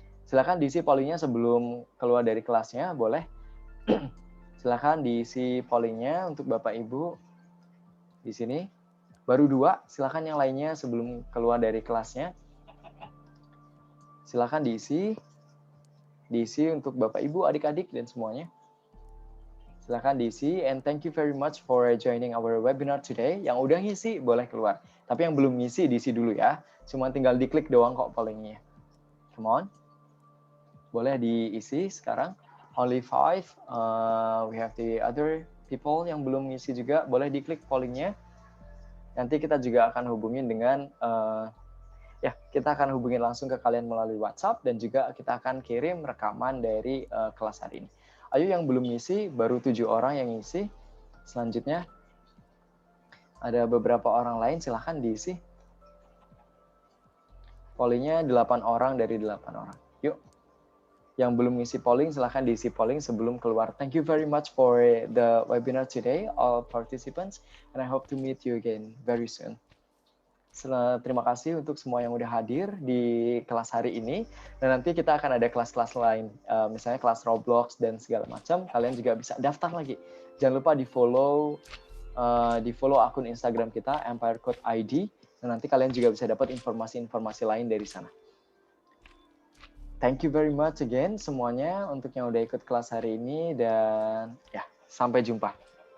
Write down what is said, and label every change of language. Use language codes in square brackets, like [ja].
[id] Silahkan diisi pollingnya sebelum keluar dari kelasnya, boleh. Silahkan diisi pollingnya untuk Bapak, Ibu di sini. Baru 2, silahkan yang lainnya sebelum keluar dari kelasnya. Silahkan diisi untuk Bapak, Ibu, adik-adik, dan semuanya. Silahkan diisi, [en] and thank you very much for joining our webinar today. [id] Yang udah ngisi, boleh keluar. Tapi yang belum ngisi, diisi dulu ya. Cuma tinggal diklik doang kok pollingnya. [en] Come on. [id] Boleh diisi sekarang. [en] Only 5. We have the other people [id] yang belum ngisi juga. Boleh diklik pollingnya. Nanti kita juga akan hubungin dengan... kita akan hubungin langsung ke kalian melalui WhatsApp dan juga kita akan kirim rekaman dari kelas hari ini. Ayo yang belum ngisi, baru 7 orang yang ngisi. Selanjutnya, ada beberapa orang lain, silahkan diisi. Pollingnya 8 orang dari 8 orang. Yuk, yang belum ngisi polling, silahkan diisi polling sebelum keluar. [en] Thank you very much for the webinar today, all participants, and I hope to meet you again very soon. [id] Terima kasih untuk semua yang udah hadir di kelas hari ini. Dan nanti kita akan ada kelas-kelas lain, misalnya kelas Roblox dan segala macam. Kalian juga bisa daftar lagi. Jangan lupa di follow akun Instagram kita Empire Code ID. Dan nanti kalian juga bisa dapat informasi-informasi lain dari sana. [en] Thank you very much again [id] semuanya untuk yang udah ikut kelas hari ini dan sampai jumpa.